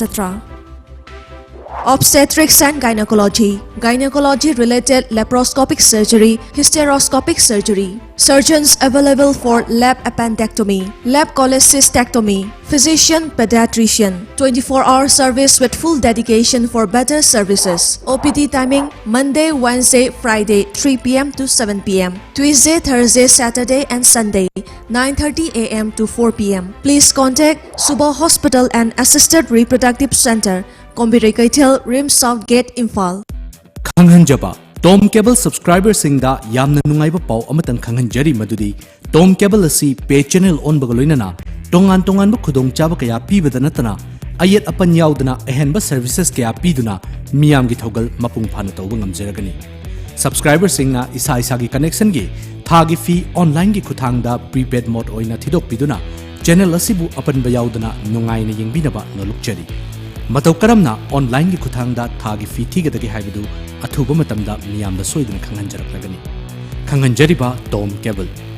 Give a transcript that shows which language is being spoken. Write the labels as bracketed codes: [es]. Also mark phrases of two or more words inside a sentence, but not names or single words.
[en] Obstetrics and gynecology, gynecology-related laparoscopic surgery, hysteroscopic surgery, surgeons available for lap appendectomy, lap cholecystectomy, physician pediatrician, 24-hour service with full dedication for better services. OPD timing Monday, Wednesday, Friday 3 p.m. to 7 p.m. Tuesday, Thursday, Saturday and Sunday 9:30 a.m. to 4 p.m. Please contact Suba Hospital and Assisted Reproductive Center, Kombirai Kaithel, Rim South Gate, Imphal. [mni] Khanghanjaba Tom Cable subscriber singda yamna nungaiba pau amatang khanghanjari madudi Tom Cable asi [en] pay channel [mni] on bagaloinana tongan ba khudong chaba kaya pibada natana ayet apan yaudana ehenba services kaya piduna miyam gi thogal mapung phana tawba ngamjaragani subscriber singna isa gi connection gi thagi [en] fee online [mni] gi khuthangda [en] prepaid mode [mni] oina thidok piduna channel asibu apan ba yaudana nungaina yengbinaba nolukchari matau karamna online gi khuthangda thagi fee thigadagi haibadu athuba matamda miyamda soiduna khanghanjaraklagani khanghanjariba Tom Cable